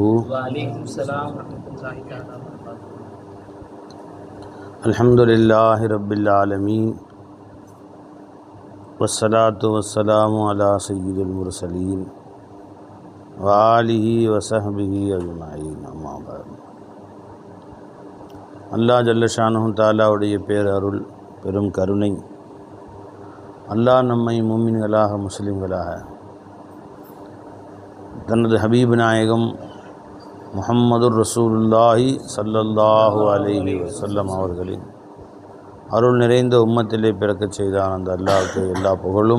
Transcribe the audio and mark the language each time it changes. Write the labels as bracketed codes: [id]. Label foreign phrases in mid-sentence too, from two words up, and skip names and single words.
[ar] وعليكم السلام ورحمة الله تعالى وبركاته. الحمد لله رب العالمين والصلاة والسلام على سيد المرسلين وآله وصحبه أجمعين أما بعد. [ta] அல்லாஹ் [ar] جل شأنه تعالى [ta] பேரருள் பெரும் கருணை, அல்லாஹ் நம்மை முஃமின்களாக முஸ்லிம்களாக தனது ஹபீப் நாயகம் [ar] محمد رسول الله صلى الله عليه وسلم [ta] அவர்களின் அருள் நிறைந்த உம்மத்திலே பிறக்கச் செய்தான் அந்த அல்லாஹ்வுக்கு எல்லா புகழும்.